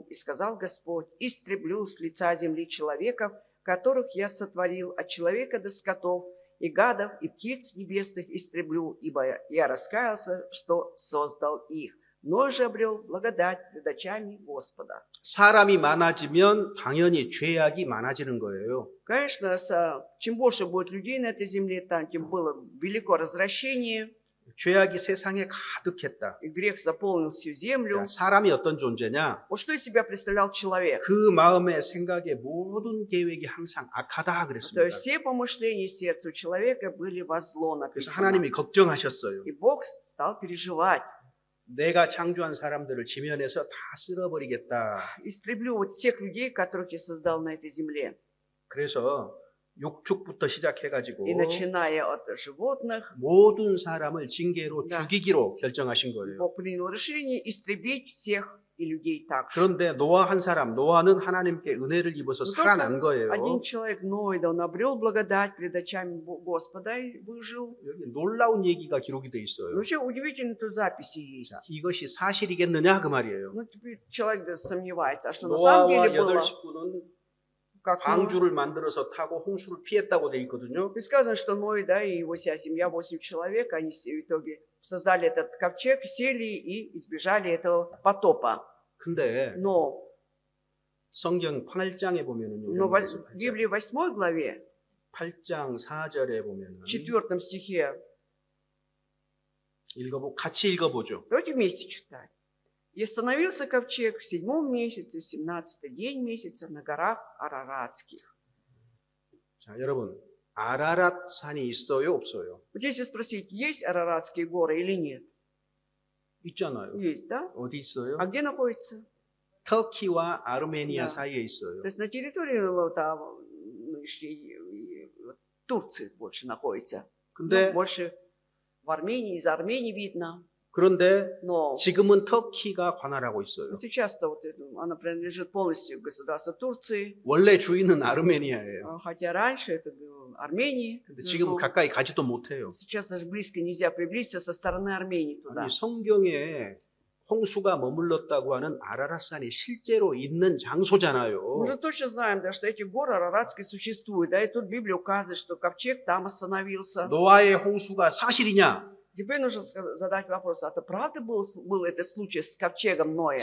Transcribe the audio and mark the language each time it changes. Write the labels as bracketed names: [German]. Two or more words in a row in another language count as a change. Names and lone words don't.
[Russian] И сказал Господь: истреблю с лица земли человеков, которых я сотворил, от человека до скотов, и гадов, и птиц небесных истреблю, ибо я раскаялся, что создал их. Ной же обрел благодать пред очами Господа». [Korean] 사람이 많아지면 당연히 죄악이 많아지는 거예요. [Russian] Конечно, чем больше будет людей на этой земле, тем было велико развращение, [Korean] 죄악이 세상에 가득했다. [Russian] и грех заполнил всю землю. [Korean] 자, 사람이 어떤 존재냐? [Russian] Вот что из себя представлял человек? [Korean] 그 마음의 생각의 모든 계획이 항상 악하다 [Russian] То [Korean] 그랬습니다. [Russian] есть все помышления сердца у человека были во зло [Korean] 그래서 [Russian] написано. [Korean] 하나님이 걱정하셨어요. [Russian] И Бог стал переживать. [Korean] 내가 창조한 사람들을 지면에서 다 쓸어버리겠다. [Russian] Истреблю вот всех людей, которых я создал на этой земле. [Korean] 그래서 육축부터 시작해가지고 [Russian] И начиная от животных, [Korean] 모든 사람을 징계로 [Russian] Да. [Korean] 죽이기로 결정하신 거예요. [Russian] Бог принял решение истребить всех и людей также. [Korean] 그런데 노아 한 사람, 노아는 하나님께 은혜를 입어서 [Russian] Но [Korean] 살아난 거예요. [Russian] Один человек, Ной, да, он обрел благодать пред очами Господа и выжил. [Korean] 여기 놀라운 얘기가 기록이 돼 [Russian] Но [Korean] 있어요. [Russian] вообще удивительно тут записи [Korean] 자, [Russian] есть. [Korean] 이것이 사실이겠느냐 그 말이에요. [Russian] Ну, теперь человек да, сомневается, а что на самом [Korean] 노아와 [Russian] деле было? [Korean] 여덟 식구는 [Russian] Как [Korean] 방주를 만들어서 타고 홍수를 피했다고 돼 있거든요. [Russian] И сказано, что Ной, да, и его вся семья, 8 человек, они в итоге создали этот ковчег, сели и избежали этого потопа. [Korean] 근데 [Russian] Но [Korean] 성경 8장에 보면은요. [Russian] в Библии 8 главе, [Korean] 8장 4절에 보면은 [Russian] в 4 стихе, [Korean] 같이 읽어보죠. [Russian] давайте вместе читать. «И остановился ковчег в 7 месяце, в 17-й день месяца на горах Араратских». [Korean] 자, 여러분, 아라랏 산이 있어요, 없어요? [Russian] Вот если спросить, есть Араратские горы или нет? [Korean] 있잖아요. [Russian] Есть, да? [Korean] 어디 있어요? [Russian] А где находится? [Korean] 터키와 아르메니아 [Russian] Да. [Korean] 사이에 있어요. [Russian] То есть на территории вот, нынешней Турции больше находится. Ну, [Korean] 근데 [Russian] больше в Армении, из Армении видно. [Korean] 그런데 [Russian] Но [Korean] 지금은 터키가 관할하고 있어요. [Russian] сейчас-то вот она принадлежит полностью государству Турции, [Korean] 원래 주인은 아르메니아예요. [Russian] хотя раньше это Армении. [Korean] 근데 지금 가까이 가지도 못해요. [Russian] Сейчас даже близко нельзя приблизиться со стороны Армении туда. [Korean] 아니, 성경에 홍수가 머물렀다고 하는 아라랏산이 실제로 있는 장소잖아요. [Russian] Мы же точно знаем, да, что эти горы Араратские существуют, да, и тут Библия указывает, что ковчег там остановился. [Korean] 노아의 홍수가 사실이냐? [Russian] Теперь нужно задать вопрос, а это правда был этот случай с ковчегом Ноя?